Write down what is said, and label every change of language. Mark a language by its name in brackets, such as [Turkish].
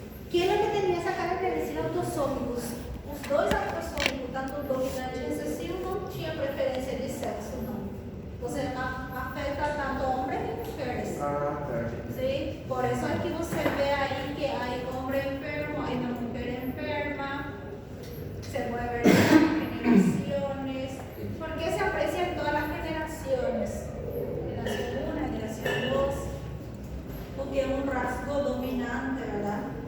[Spanish] ¿Quién es lo que tenía esa característica autosómicos? [Portuguese] Os dois autossômicos, tanto o dominante e o recessivo, não tinha preferência de sexo, não. Você afeta tanto homens e mulheres. Ah, tá. [Spanish] ¿Sí? Por eso es que [Portuguese] você [Spanish] ve ahí que hay hombre enfermo, hay una mujer enferma, se puede ver en las generaciones. ¿Por qué se aprecia en todas las generaciones? Generación 1, generación 2, porque es un rasgo dominante, ¿verdad?